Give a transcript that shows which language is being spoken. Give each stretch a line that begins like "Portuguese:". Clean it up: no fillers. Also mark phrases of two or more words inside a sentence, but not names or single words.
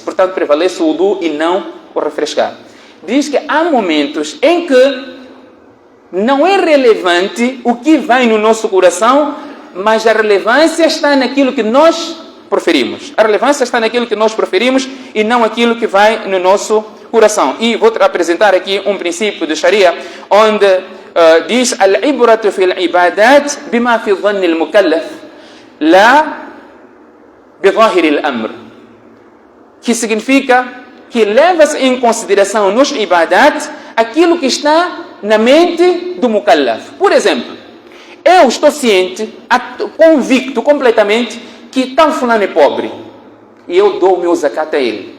Portuguese: Portanto, prevalece o wudu e não o refrescar. Diz que há momentos em que não é relevante o que vai no nosso coração, mas a relevância está naquilo que nós proferimos. A relevância está naquilo que nós proferimos e não aquilo que vai no nosso coração. E vou apresentar aqui um princípio de Sharia, onde diz
Arabic: العبرة في العبادات بما في ظن المكلف لا بظاهر الأمر,
Portuguese: que significa que leva-se em consideração nos ibadat aquilo que está na mente do mukallaf. Por exemplo, eu estou ciente, convicto completamente que tal fulano é pobre e eu dou o meu zakat a ele.